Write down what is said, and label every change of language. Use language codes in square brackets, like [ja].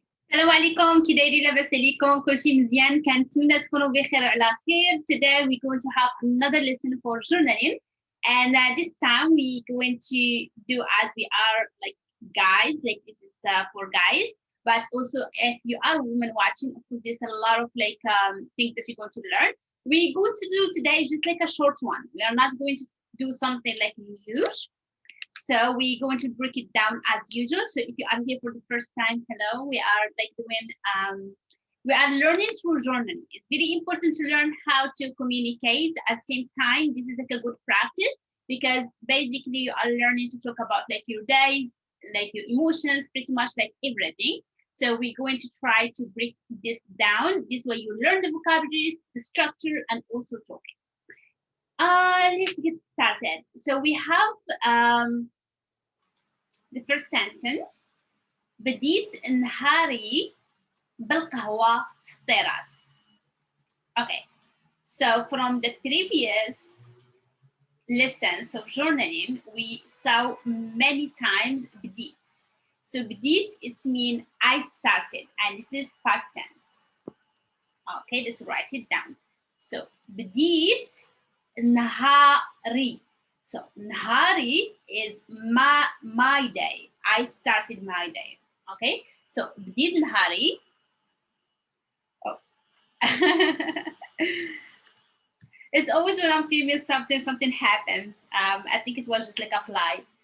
[ar] السلام عليكم كي دايرين لاباس عليكم كلشي مزيان كنتمنى تكونوا بخير وعلى خير. [en] Today we're going to have another lesson for journaling, and this time we're going to do as we are like guys, like this is for guys, but also if you are a woman watching, of course there's a lot of like things that you're going to learn. We're going to do today just like a short one. We are not going to do something like huge. So we're going to break it down as usual. So if you are here for the first time, hello, we are like doing, we are learning through journaling. It's very important to learn how to communicate at the same time. This is like a good practice because basically you are learning to talk about like your days, like your emotions, pretty much like everything. So we're going to try to break this down. This way you learn the vocabularies, the structure, and also talking. Let's get started. So we have the first sentence. [ar] بديت نهاري بالقهوة في التراس. [en] Okay, so from the previous lessons of journaling, we saw many times بديت. So بديت, it means I started, and this is past tense. Okay, let's write it down. [ar] So بديت نهاري. [en] So نهاري is my day. I started my day. Okay, so [ar] بديت نهاري. [en] Oh. It's always when I'm filming something happens. I think it was just like a fly.